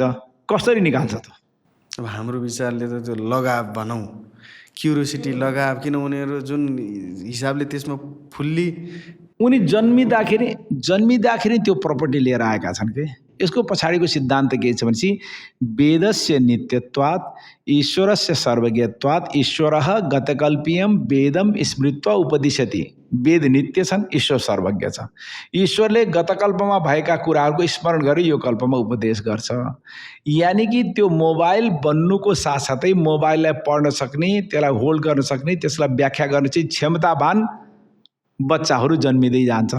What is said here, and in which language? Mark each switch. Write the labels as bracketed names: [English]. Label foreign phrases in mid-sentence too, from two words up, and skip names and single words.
[Nepali] कसरी निकाल्छ त? अब हाम्रो विचारले त त्यो लगाव भनौँ, क्युरियोसिटी, लगाव, किन उनीहरू जुन हिसाबले त्यसमा फुल्ली उनी जन्मिँदाखेरि त्यो प्रपर्टी लिएर आएका छन् कि। यसको पछाडिको सिद्धान्त के छ भनेपछि [Sanskrit] वेदस्य नित्यत्वात् ईश्वरस्य सर्वज्ञत्वात् ईश्वरः गतकल्पीयम वेदम स्मृत्वा उपदिशति। [Nepali] वेद नित्य छन्, ईश्वर सर्वज्ञ छ। ईश्वरले गतकल्पमा भएका कुराहरूको स्मरण गरी यो कल्पमा उपदेश गर्छ। यानि कि त्यो मोबाइल बन्नुको साथसाथै मोबाइललाई पढ्न सक्ने, त्यसलाई होल्ड गर्न सक्ने, त्यसलाई व्याख्या गर्न चाहिँ क्षमतावान बच्चाहरू जन्मिँदै जान्छन्।